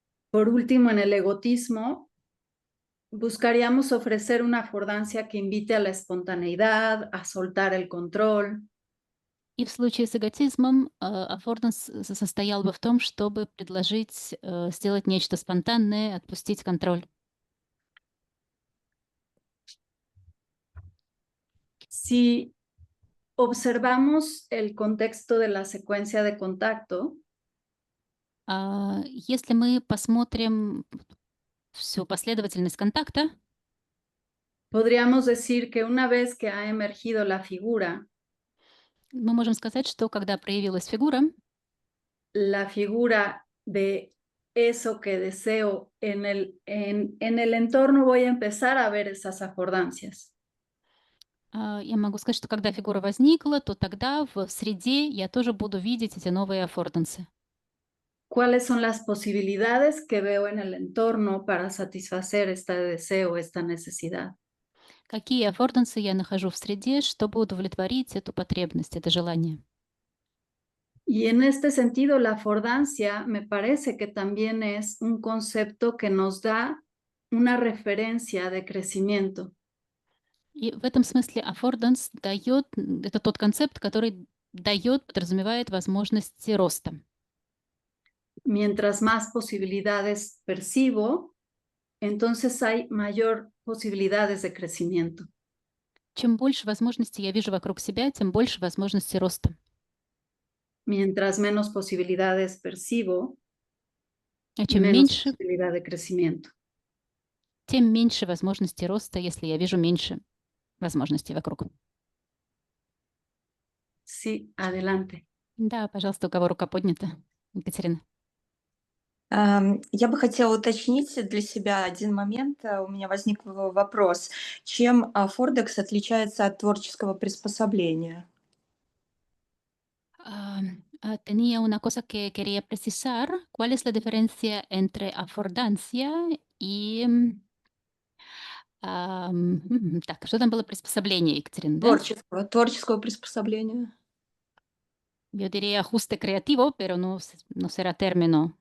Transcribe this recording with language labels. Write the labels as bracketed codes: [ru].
[es] Por último, en el egotismo, buscaríamos ofrecer una affordancia que invite a la espontaneidad, a soltar el control. [ru] И в случае с эготизмом аффорданс состоял бы в том, чтобы предложить сделать нечто спонтанное, отпустить контроль. [es] Si observamos el contexto de la secuencia de contacto, [ru] Если мы посмотрим всю последовательность контакта, [es] podríamos decir que una vez que ha emergido la figura, [ru] мы можем сказать, что когда проявилась фигура, [es] la figura de eso que deseo en el entorno, voy a empezar a ver esas affordancias. [ru] я могу сказать, что когда фигура возникла, то тогда в среде я тоже буду видеть эти новые аффордансы. [es] ¿Cuáles son las posibilidades que veo en el entorno para satisfacer este deseo, esta necesidad? [ru] Какие аффордансы я нахожу в среде, чтобы удовлетворить эту потребность, это желание. [es] Y en este sentido, la affordancia me parece que también es un concepto que nos da una referencia de crecimiento. [ru] И в этом смысле аффорданс дает, это тот концепт, который дает, подразумевает возможности роста. [es] Mientras más posibilidades percibo, entonces hay mayor posibilidades de crecimiento. [ru] Чем больше возможностей я вижу вокруг себя, тем больше возможностей роста. [es] Mientras menos posibilidades percibo, [ru] А чем [es] menos [ru] меньше, [es] posibilidad de crecimiento. [ru] тем меньше возможностей роста, если я вижу меньше возможностей вокруг. [es] Sí, adelante. [ru] Да, пожалуйста, у кого рука поднята? Екатерина. Я бы хотела уточнить для себя один момент. У меня возник вопрос. Чем Фордекс отличается от творческого приспособления? [es] Tenía una cosa que quería precisar. ¿Cuál es la diferencia entre affordancia y... [ru] так, что там было приспособление, Екатерина, да? Творческого приспособления. [es] Yo diría ajuste creativo, pero no, no será término.